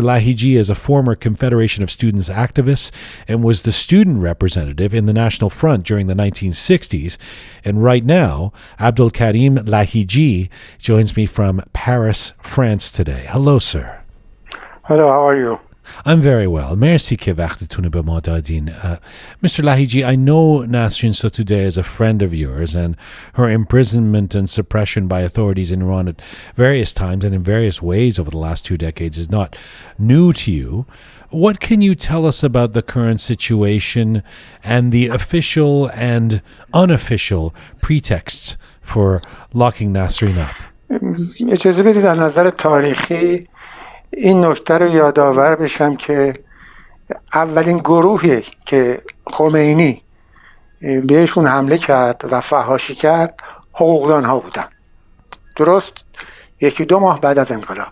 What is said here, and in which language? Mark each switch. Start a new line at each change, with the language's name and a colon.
English: Lahiji is a former Confederation of Students activist and was the student representative in the National Front during the 1960s. And right now, Abdolkarim Lahiji joins me from Paris, France today. Hello, sir. Hello, how are you? I'm very well.
Persian: Merci که وقتتون به ما دادین.
English: Mr. Lahiji, I know Nasrin Sotoudeh is a friend of yours, and her imprisonment and suppression by authorities in Iran at various times and in various ways over the last 2 decades is not new to you. What can you tell us about the current situation and the official and unofficial pretexts for locking Nasrin up?
Persian: اجازه بدید از نظر تاریخی این نکته رو یادآور بشم که اولین گروهی که خمینی بهشون حمله کرد و فحاشی کرد حقوقدان ها بودن، درست 1-2 ماه بعد از انقلاب.